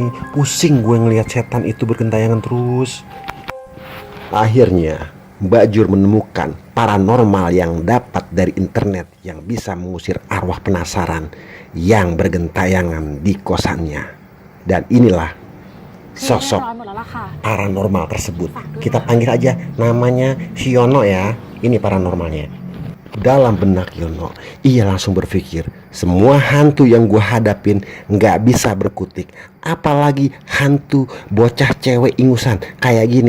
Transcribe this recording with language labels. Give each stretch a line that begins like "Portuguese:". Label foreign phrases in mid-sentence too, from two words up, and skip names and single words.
Indonesian: Pusing gue ngelihat setan itu bergentayangan terus." Akhirnya Mbak Jur menemukan paranormal yang dapat dari internet yang bisa mengusir arwah penasaran yang bergentayangan di kosannya. Dan inilah sosok
Thai: ร้อนหมดแล้วล่ะค่ะ
Indonesian: paranormal tersebut. Kita panggil aja namanya Yono ya. Ini paranormalnya. Dalam benak Yono, ia langsung berpikir, semua hantu yang gue hadapin gak bisa berkutik, apalagi hantu bocah cewek ingusan kayak gini.